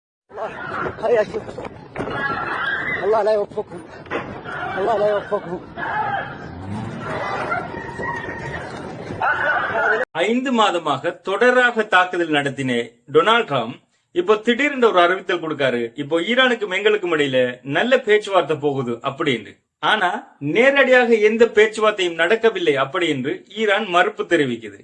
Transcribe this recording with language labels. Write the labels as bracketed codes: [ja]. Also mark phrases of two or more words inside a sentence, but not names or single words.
[ar] هيا شوف الله لا يوفقهم الله لا يوفقهم [ta] 5 மாதமாக தொடராக தாக்குதல் நடத்தின டொனால்ட் ட்ரம்ப் இப்போ திடீர்னு ஒரு அறிவித்தல் கொடுக்காரு. இப்போ ஈரானுக்கும் எங்களுக்கும் இடையில நல்ல பேச்சுவார்த்தை போகுது அப்படின்னு. ஆனா நேரடியாக எந்த பேச்சுவார்த்தையும் நடக்கவில்லை அப்படி என்று ஈரான் மறுப்பு தெரிவிக்குது.